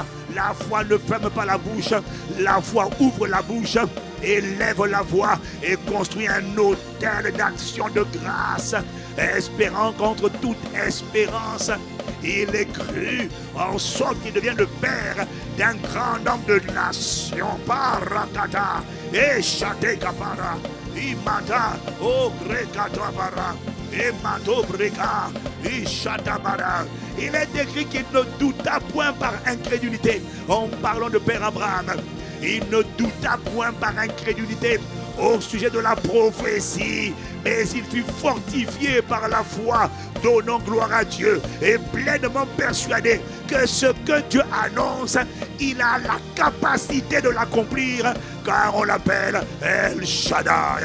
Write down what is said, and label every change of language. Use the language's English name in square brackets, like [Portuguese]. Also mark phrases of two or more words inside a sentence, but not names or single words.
[French] La foi ne ferme pas la bouche. La foi ouvre la bouche, élève la voix et construit un autel d'action de grâce, espérant contre toute espérance. Il est cru en sorte qu'il devient le père d'un grand nombre de nations. Paratata, et chate kapara, imata, o grekatabara, et mato breka, et chatabara. Il est écrit qu'il ne douta point par incrédulité. En parlant de Père Abraham, il ne douta point par incrédulité. au sujet de la prophétie, mais il fut fortifié par la foi, donnant gloire à Dieu et pleinement persuadé que ce que Dieu annonce, il a la capacité de l'accomplir, car on l'appelle El Shaddai.